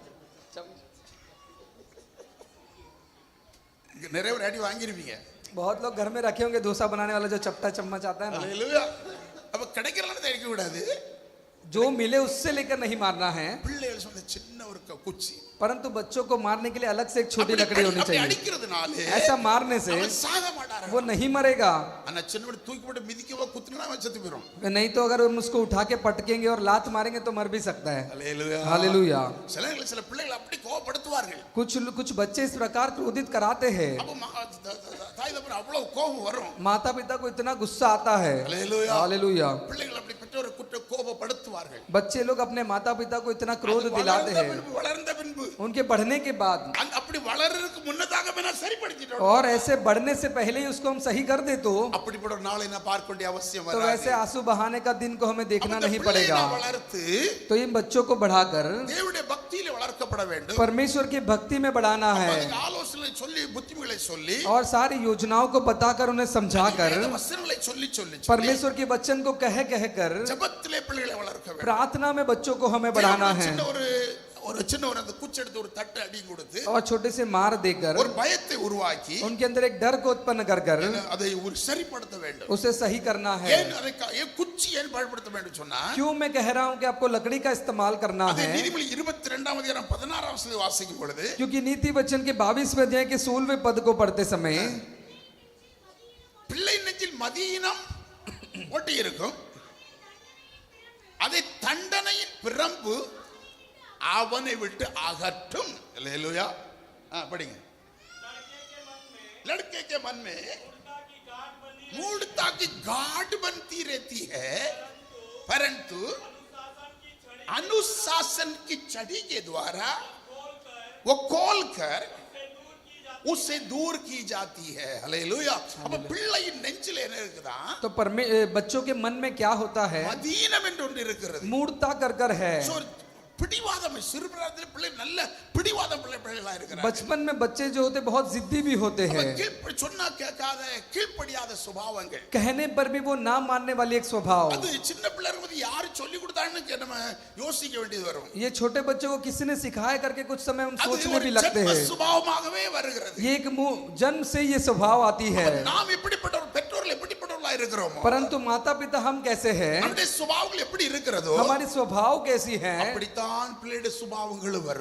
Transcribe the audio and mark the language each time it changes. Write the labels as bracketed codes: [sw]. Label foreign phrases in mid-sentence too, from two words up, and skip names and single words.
[ta] நிறைய அடி வாங்கிருப்பீங்க. [hi] बहुत लोग घर में रखे होंगे डोसा बनाने वाला जो चपटा चम्मच आता है ना। हालेलुया. [ta] அப்ப கிடைக்கிறனால அடிக்க கூடாது. [hi] जो मिले उससे लेकर नहीं मारना है। [ta] பிள்ளைகள் சொன்ன சின்ன ஒரு குச்சி, [hi] परंतु बच्चों को मारने के लिए अलग से एक छोटी लकड़ी होनी चाहिए। [ta] அடிக்கிறதுனால [hi] ऐसा मारने से [ta] சாக மாட்டாரு, [hi] वो नहीं मरेगा। [ta] ஆனா சின்னவட தூக்கி போட்டு மிதிக்கவோ குத்துனா செத்து போயிடும். [hi] नहीं तो अगर हम उसको उठा के पटकेंगे और लात मारेंगे तो मर भी सकता है। हालेलुया। हालेलुया। [ta] சில பிள்ளைகள் அப்படி கோபப்படுத்துவார்கள். [hi] कुछ बच्चे इस प्रकार क्रोधित कराते हैं। [ta] அப்ப தாய் தகப்பன் அவ்வளவு கோபம் வரும். [hi] माता पिता को इतना गुस्सा आता है। हालेलुया। हालेलुया। [ta] பிள்ளைகள் அப்படி பெற்றோரை குற்ற கோபப்படுத்துவார்கள். [hi] बच्चे लोग अपने माता पिता को इतना क्रोध दिलाते हैं। [ta] வளர்ந்த பின்பு [hi] उनके बढ़ने के बाद [ta] அப்படி வளர்றதுக்கு முன்னதாக நான் சரிப்படுத்திட்டோம். [hi] और ऐसे बढ़ने से पहले ही उसको हम सही कर दे तो [ta] அப்படிப்பட்ட ஒரு நாளை நான் பார்க்க வேண்டிய அவசியம் [hi] तो [ta] வராது. [hi] वैसे आंसू बहाने का दिन को हमें देखना नहीं [ta] பிள்ளைகளை [hi] पड़ेगा। [ta] வளர்த்து [hi] तो इन बच्चों को बढ़ाकर [ta] தேவனுடைய பக்தியில வளர்க்கப்பட வேண்டும். [hi] परमेश्वर की भक्ति में बढ़ाना है [ta] அதுக்கு ஆலோசனை சொல்லி புத்திமதிகளை சொல்லி [hi] और सारी योजनाओं को बताकर उन्हें समझाकर [ta] வேத வசனங்களை சொல்லி சொல்லி [hi] परमेश्वर के वचन को कह कर [ta] ஜெபத்திலே பிள்ளைகளை வளர்க்க வேண்டும். [hi] प्रार्थना में बच्चों को हमें बढ़ाना है [ta] ஒரு சின்ன ஒரு அந்த குச்சி எடுத்து ஒரு தட்டு அடி கொடுத்து [hi] और छोटे से मार देकर [ta] ஒரு பயத்தை உருவாக்கி [hi] उनके अंदर एक डर को उत्पन्न कर [ta] அதை ஒரு சரிப்படுத்த வேண்டும். [hi] उसे सही करना है। [ta] ஏன் ஏன் குச்சி ஏன் பயன்படுத்த வேண்டும் சொன்னா, [hi] क्यों मैं कह रहा हूं कि आपको लकड़ी का इस्तेमाल करना [ta] அது [hi] है? [ta] நீதிமொழி 22 அதிகாரம் 16 வசனத்தை வாசிக்கும் பொழுது [hi] क्योंकि नीति वचन के 22वें अध्याय के 16वें पद को पढ़ते समय [ta] பிள்ளை நெஞ்சில் மதியினம் ஒட்டி இருக்கும், அதை தண்டனையின் பிரம்பு அவனை விட்டு அகற்றும். हालेलुया। படிங்க. [hi] लड़के के मन में मूढ़ता की गांठ बनती रहती है, परंतु अनुशासन की छड़ी के द्वारा वो खोलकर उसे दूर की जाती है। हालेलुया। अब [ta] பிள்ளையின் நெஞ்சில என்ன இருக்குதா? [hi] तो बच्चों के मन में क्या होता है? [ta] மதீனம் என்று ஒன்று இருக்கிறது. [hi] मूर्ता कर है। [ta] பிடிவாதம் சிறு பிராயத்தில் பிள்ளை நல்ல பிடிவாதம் பிள்ளைகளா இருக்கிறாங்க. [hi] बचपन में बच्चे जो होते बहुत जिद्दी भी होते हैं। [ta] சொன்னா கேட்காத கீழ்ப்படியாத சுபாவங்கள், [hi] कहने पर भी वो ना मानने वाली एक स्वभाव। [ta] அது சின்ன பிள்ளைகளுக்கு யாரு சொல்லி கொடுத்தான்னு நம்ம யோசிக்க வேண்டியது வரும். [hi] ये छोटे बच्चों को किसी ने सिखाया करके कुछ समय हम सोचने भी लगते हैं। [ta] சுபாவமாகவே வருகிறது. [hi] ये एक जन्म से ये स्वभाव आती है। [ta] நாம் எப்படிப்பட்ட பெற்றோர்கள் எப்படிப்பட்டவர்களா இருக்கிறோம், [hi] परंतु माता पिता हम कैसे हैं, [ta] நம்முடைய சுபாவங்கள் எப்படி இருக்கிறதோ [hi] हमारी स्वभाव कैसी है, [ta] அப்படித்தான் பிள்ளைகளுடைய சுபாவங்கள் வரும்.